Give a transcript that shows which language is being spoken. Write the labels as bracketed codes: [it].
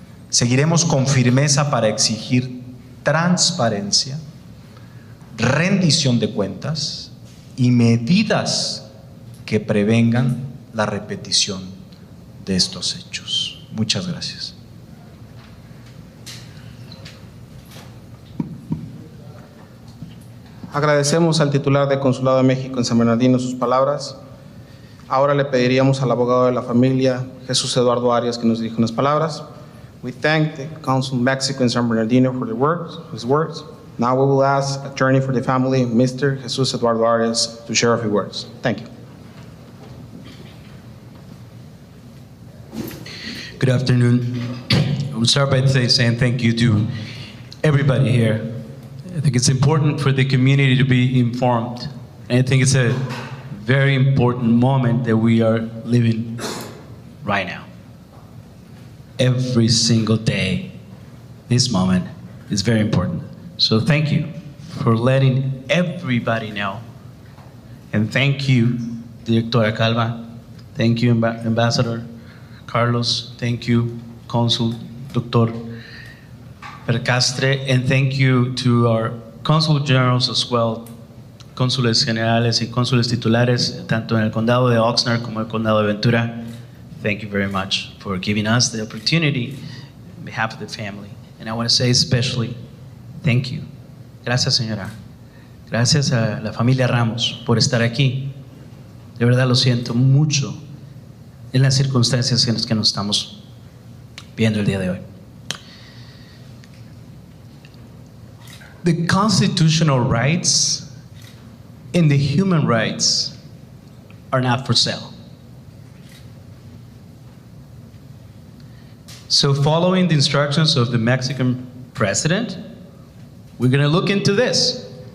[es] Seguiremos con firmeza para exigir transparencia, rendición de cuentas y medidas que prevengan la repetición de estos hechos. Muchas gracias. Agradecemos al titular del Consulado de México en San Bernardino sus palabras. Ahora le pediríamos al abogado de la familia, Jesús Eduardo Arias, que nos dirija unas palabras. [en] We thank the Consul of Mexico in San Bernardino for his words. Now we will ask attorney for the family, Mr. Jesús Eduardo Arias, to share a few words. Thank you. Good afternoon. I will start by saying thank you to everybody here. I think it's important for the community to be informed. And I think it's a very important moment that we are living right now. Every single day, this moment is very important. So thank you for letting everybody know. And thank you, Directora Calva. Thank you, Ambassador Carlos. Thank you, Consul Dr. Percastre. And thank you to our Consul Generals as well, [es] Cónsules Generales y Cónsules Titulares, tanto en el Condado de Oxnard como el Condado de Ventura. [en] Thank you very much for giving us the opportunity on behalf of the family. And I want to say especially, thank you. [es] Gracias, señora. Gracias a la familia Ramos por estar aquí. De verdad lo siento mucho en las circunstancias en las que nos estamos viendo el día de hoy. [en] The constitutional rights and the human rights are not for sale. So following the instructions of the Mexican president, we're going to look into this.